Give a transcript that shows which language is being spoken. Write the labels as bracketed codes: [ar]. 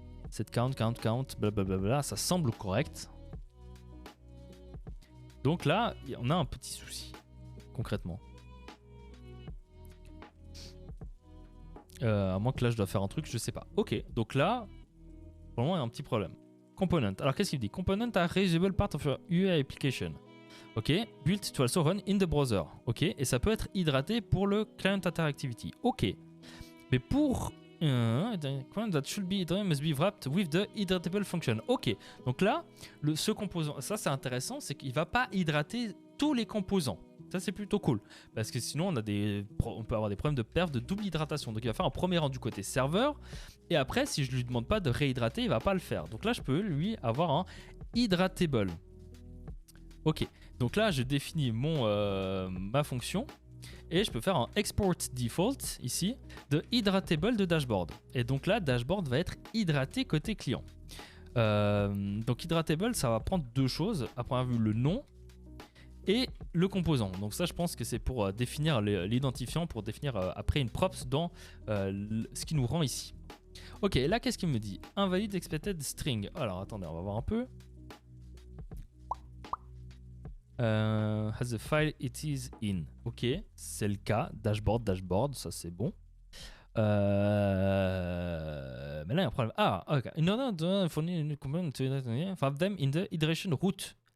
[fr] Cette count, blablabla, ça semble correct. Donc là, on a un petit souci, concrètement. À moins que là, je dois faire un truc, je sais pas. Ok, donc là, pour le moment, il y a un petit problème. Component. Alors qu'est-ce qu'il dit? [en] Component are reusable part of your UI application. Ok, built to also run in the browser. [fr] Ok, et ça peut être hydraté pour le [en] client interactivity. Ok, [fr] mais pour [en] that should be hydrated must be wrapped with the hydratable function. [fr] Ok, donc là, ce composant, ça c'est intéressant, c'est qu'il va pas hydrater tous les composants. Ça c'est plutôt cool, parce que sinon on peut avoir des problèmes de perte de double hydratation. Donc il va faire un premier rang du côté serveur, et après si je lui demande pas de réhydrater, il va pas le faire. Donc là je peux lui avoir un hydratable. Ok, donc là je définis ma fonction. Et je peux faire un export default ici de hydratable de dashboard. Et donc là, dashboard va être hydraté côté client. Donc hydratable, ça va prendre deux choses. À première vue, le nom et le composant. Donc ça, je pense que c'est pour définir l'identifiant, pour définir après une props dans ce qui nous rend ici. Ok, là, qu'est-ce qu'il me dit? [en] Invalid expected string. [fr] Alors attendez, on va voir un peu. [en] Has the file it is in. Ok, [fr] c'est le cas. Dashboard, ça c'est bon. Mais là il y a un problème. Ah, ok. [en] In order to [fr] fournir [en] component to wrap them in the iteration route.